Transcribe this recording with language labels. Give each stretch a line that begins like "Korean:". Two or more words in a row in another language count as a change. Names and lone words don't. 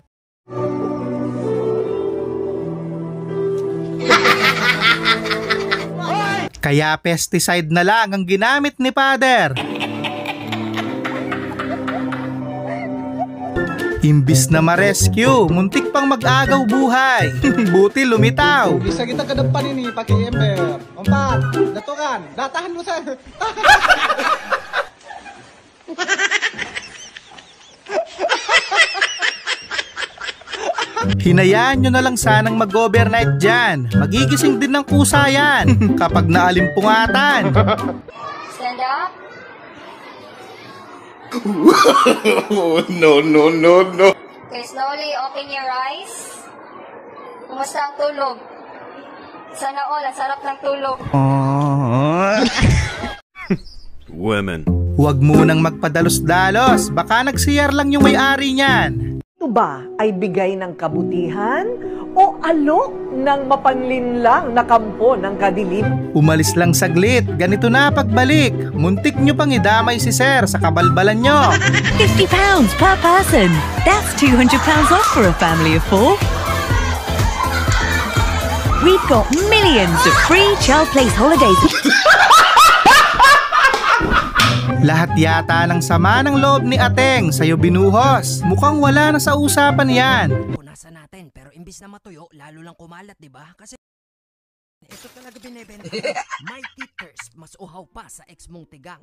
Filipino: Kaya pesticide na lang ang ginamit ni Father. Imbis na ma-rescue, muntik pang mag-agaw buhay. Buti lumitaw.
Indonesian: Bisa kita ke depan ini pakai ember. Lompat, jatuhkan, datahan lu saya.
Filipino: Hinayaan nyo na lang sanang mag-overnight dyan. Magigising din ng kusa yan kapag naalimpungatan.
English: Stand up. No. Okay, slowly open your eyes.
Filipino: Kumusta ang tulog? Sana all, ang sarap ng tulog. Women. Huwag munang magpadalos-dalos. Baka nagsiyar lang yung may-ari niyan. Ito ba ay bigay ng kabutihan o alok ng mapanlinlang na kampo ng kadilim? Umalis lang saglit, ganito na pagbalik. Muntik nyo pang idamay si Sir sa kabalbalan nyo.
English: £50 per person. That's £200 off for a family of 4. We've got millions of free child place holidays.
Filipino: Lahat yata ng sama ng loob ni Ateng sa'yo binuhos. Mukhang wala na sa usapan yan. Punasan natin, pero imbis na matuyo, lalo lang kumalat, diba? Kasi ito talaga binibenta.
English: My teachers,
Filipino: mas uhaw pa sa ex mong tigang.